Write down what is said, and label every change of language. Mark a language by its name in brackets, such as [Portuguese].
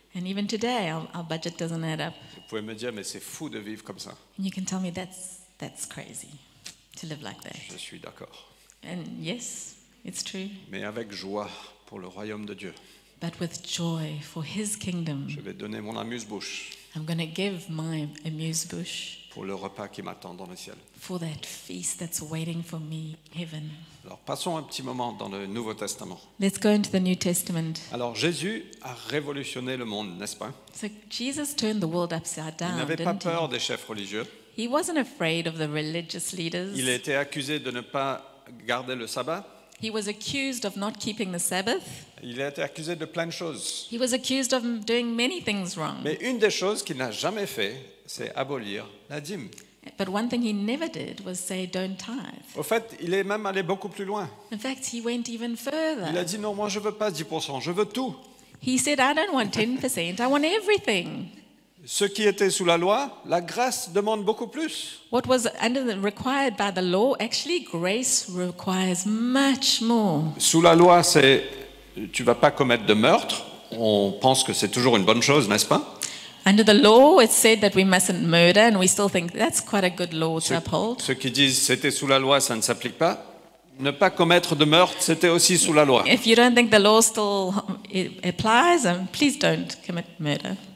[English] And even today, our budget doesn't add up. [French] Vous pouvez me dire, mais c'est fou de vivre comme ça. [English] And you can tell me that's crazy to live like that. [French] Je suis d'accord. [English] And yes, it's true, [French] Mais avec joie pour le royaume de Dieu, [English] but with joy for His kingdom. [French] je vais donner mon amuse-bouche [English] I'm going to give my amuse-bouche [French] pour le repas qui m'attend dans le ciel. [English] for that feast that's waiting for me, heaven. [French] Alors passons un petit moment dans le Nouveau Testament. [English] Let's go into the New Testament. [French] Alors Jésus a révolutionné le monde, n'est-ce pas? [English] So Jesus turned the world upside [French] Il [English] down, [French] n'avait pas [English] didn't [French] peur des chefs religieux. [English] he? He wasn't afraid of the religious leaders. [French] Il a été accusé de ne pas garder le sabbat. [English] He was accused of not keeping the Sabbath. [French] Il a été accusé de plein de choses. [English] He was accused of doing many things wrong. [French] Mais une des choses qu'il n'a jamais fait, c'est abolir la dîme. [English] But one thing he never did was say, don't tithe. [French] Au fait, il est même allé beaucoup plus loin. [English] In fact, he went even [French] Il a [English] further. [French] dit non, moi je veux pas 10%, je veux tout. [English] He said, I don't want 10%, I want everything. [French] Ceux qui étaient sous la loi, la grâce demande beaucoup plus. [English] What was required by the law, actually, grace requires much more. [French] Sous la loi, c'est tu vas pas commettre de meurtre. On pense que c'est toujours une bonne chose, n'est-ce pas? [English] Under the law, it said that we mustn't murder, and we still think that's quite a good law to uphold. [French] Ceux qui disent c'était sous la loi, ça ne s'applique pas. Ne pas commettre de meurtre, c'était aussi sous la loi. [English] If you don't think the law still applies, please don't commit murder.